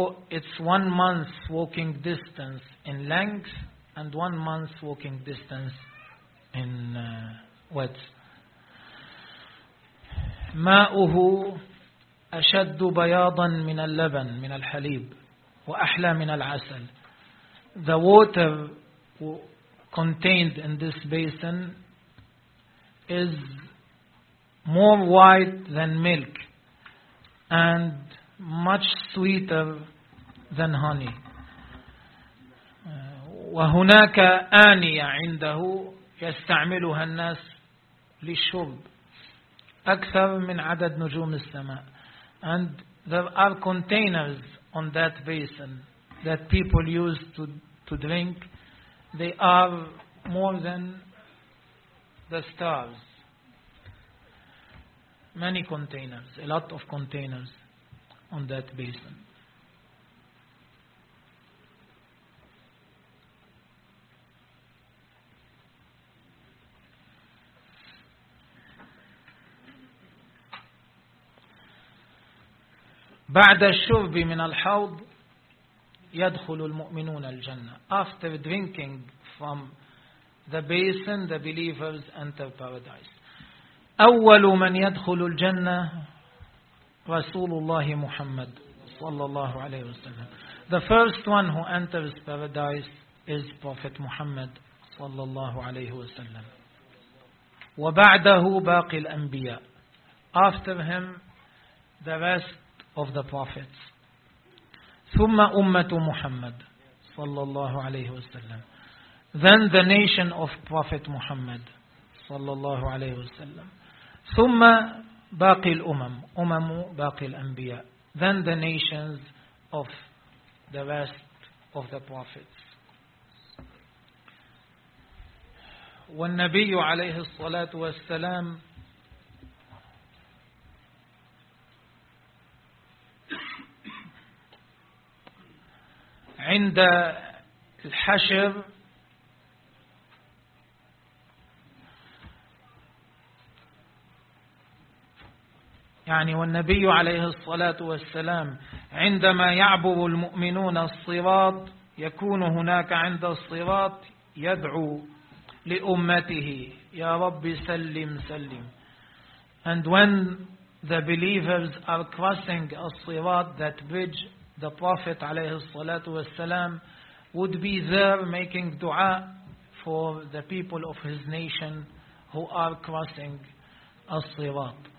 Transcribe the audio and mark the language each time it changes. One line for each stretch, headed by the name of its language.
English: It's 1 month walking distance in length and 1 month walking distance in width.
Arabic: ماؤه أشد بياضا من اللبن من الحليب وأحلى من العسل.
English: The water contained in this basin is more white than milk and much sweeter than honey.
Arabic: وهناك آنية عنده يستعملها الناس للشرب أكثر من عدد نجوم السماء.
English: And there are containers on that basin that people use to drink. They are more than the stars. Many containers, a lot of containers on that basin.
Arabic: بعد الشرب من الحوض يدخل المؤمنون الجنة.
English: After drinking from the basin, the believers enter paradise.
Arabic: أول من يدخل الجنة رسول الله محمد صلى الله عليه وسلم.
English: The first one who enters paradise is Prophet Muhammad صلى الله عليه وسلم.
Arabic: وبعده باقي الأنبياء.
English: After him, the rest of the prophets.
Arabic: ثم أمة محمد صلى الله عليه وسلم.
English: Then the nation of Prophet Muhammad صلى الله عليه وسلم.
Arabic: ثم باقي الأمم أمم باقي الأنبياء.
English: Then the nations of the rest of the prophets.
Arabic: والنبي عليه الصلاة والسلام عند الحشر يعني والنبي عليه الصلاة والسلام عندما يعبر المؤمنون الصراط يكون هناك عند الصراط يدعو لأمته يا رب سلم سلم.
English: And when the believers are crossing الصراط, that bridge, the Prophet عليه الصلاة والسلام would be there making dua for the people of his nation who are crossing الصراط.